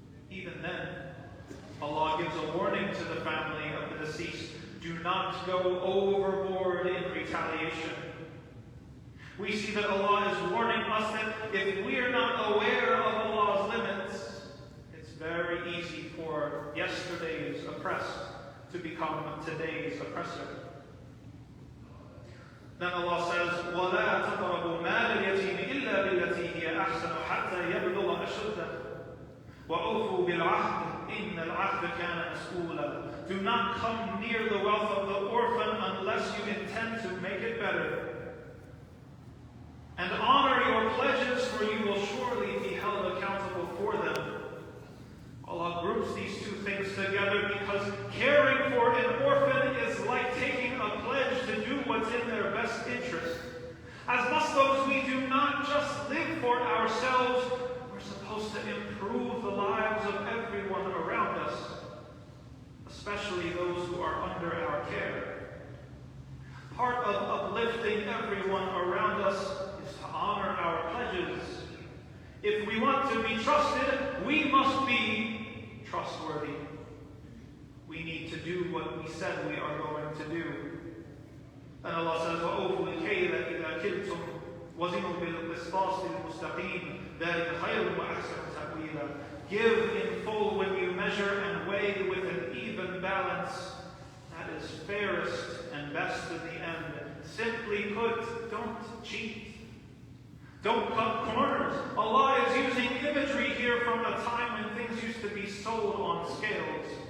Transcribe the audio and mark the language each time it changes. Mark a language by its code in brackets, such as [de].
[en] Even then, Allah gives a warning to the family of the deceased: do not go overboard in retaliation. We see that Allah is warning us that if we are not aware of Allah's limits, it's very easy for yesterday's oppressed to become today's oppressor. [ar] Then Allah says, وَلَا تَقْرَبُوا مَالَ الْيَتِيمِ إِلَّا بِالَّتِي هِيَ أَحْسَنُ حَتَّى يَبْلُغَ أَشُدَّهُ وَأَوْفُوا بِالْعَهْدِ إِنَّ الْعَهْدَ كَانَ مَسْئُولًا. [en] Do not come near the wealth of the orphan unless you intend to make it better. And honor your pledges, for you will surely be held accountable for them. Allah groups these two things together because caring for an orphan is like taking a pledge to do what's in their best interest. As Muslims, we do not just live for ourselves, we're supposed to improve the lives of everyone around us, especially those who are under our care. Part of uplifting everyone around us is to honor our pledges. If we want to be trusted, we must be trustworthy. We need to do what we said we are going to do. And Allah says, [ar] وَأَوْفُوا الْكَيْلَ إِذَا كِلْتُمْ وَزِنُوا بِالْقِسْطَاسِ الْمُسْتَقِيمِ ذَلِكَ خَيْرٌ وَأَحْسَنُ تَأْوِيلًا. [en] Give in full when you measure and weigh with an even balance. That is fairest and best in the end. Simply put, don't cheat. Don't cut corners. Allah is using imagery here from a time when things used to be sold on scales.